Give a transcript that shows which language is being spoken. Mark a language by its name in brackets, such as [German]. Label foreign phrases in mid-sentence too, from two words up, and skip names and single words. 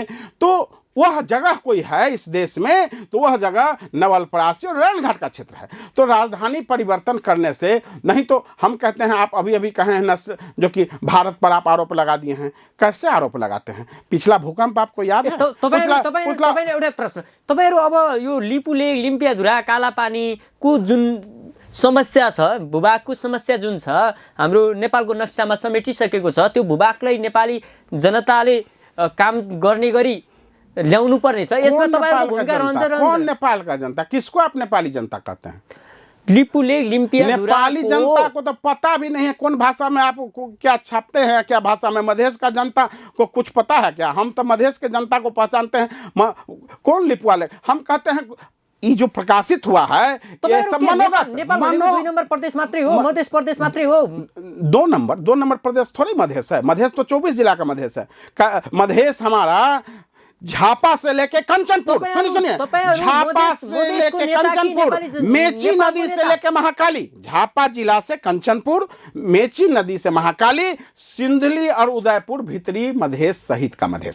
[Hindi] तो वह जगह कोई है इस देश में तो वह जगह नवलपरासी और नारायण घाट का क्षेत्र है। तो राजधानी परिवर्तन करने से, नहीं तो हम कहते हैं, आप अभी कहे हैं जो कि भारत पर आप आरोप लगा दिए हैं। कैसे आरोप लगाते हैं? पिछला भूकंप आपको याद है? [Nepali] एउटा प्रश्न, तपाईहरु अब यो लिपुलेक, लिम्पियाधुरा, कालापानीको जुन समस्या छ, भूभागको समस्या जुन छ, हाम्रो नेपालको नक्सामा समेटिसकेको छ, त्यो भूभागलाई नेपाली जनताले काम गर्ने गरी ल्याउनु पर्ने छ। यसमा तपाईहरुको भूमिका रहन्छ। [Hindi] कौन नेपाल का जनता? किसको आप नेपाली जनता कहते हैं? लिपुलेक, लिम्पियाधुरा, नेपाली जनता को तो पता भी नहीं है कौन भाषा में आप क्या छापते हैं, क्या भाषा में। मधेश का जनता को कुछ पता है क्या? हम तो मधेश के जनता को पहचानते हैं। कौन लिपु वाले? हम कहते हैं ये जो प्रकाशित हुआ है ये सब मनोगत। [Nepali] नेपाल 2 नंबर प्रदेश मात्रै हो, मधेश प्रदेश मात्रै हो। [Hindi] 2 नंबर प्रदेश थोड़ी मधेश है। मधेश तो 24 जिला का मधेश है। मधेश हमारा झापा से लेके कंचनपुर, सुनिए, झापा से लेके कंचनपुर, मेची नदी से लेके महाकाली, झापा जिला से कंचनपुर, मेची नदी से महाकाली, सिंधली और उदयपुर भीतरी मधेश सहित का मधेश।